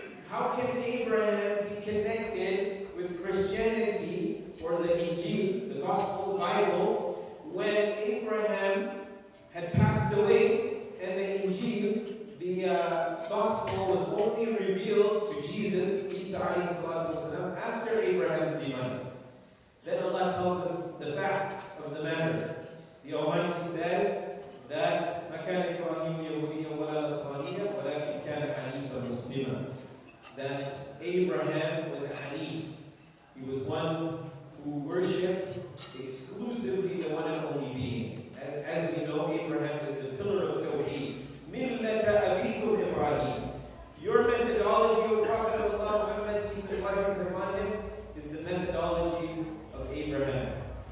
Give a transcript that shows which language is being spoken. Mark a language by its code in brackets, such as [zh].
[en] How can Abraham be connected with Christianity or the Injil, the Gospel, the Bible, when Abraham had passed away and the Injil, the Gospel, was only revealed to Jesus, Isa alayhi salatu wasalam, after Abraham's demise? Then Allah tells us the facts of the matter. The Almighty says that [ar] مَا كَانَ إِبْرَاهِيمُ يَهُودِيًّا وَلَا نَصْرَانِيًّا وَلَكِنْ كَانَ حَنِيفًا مُسْلِمًا. [en] That Abraham was a Hanif. He was one who worshipped exclusively the one and only being. As we know, Abraham is the pillar of Tawheed. [ar] مِلَّةَ أَبِيكُمْ إِبْرَاهِيمُ. [en] Your methodology, O Prophet of Allah, Muhammad, peace and blessings upon him, is the methodology of Abraham.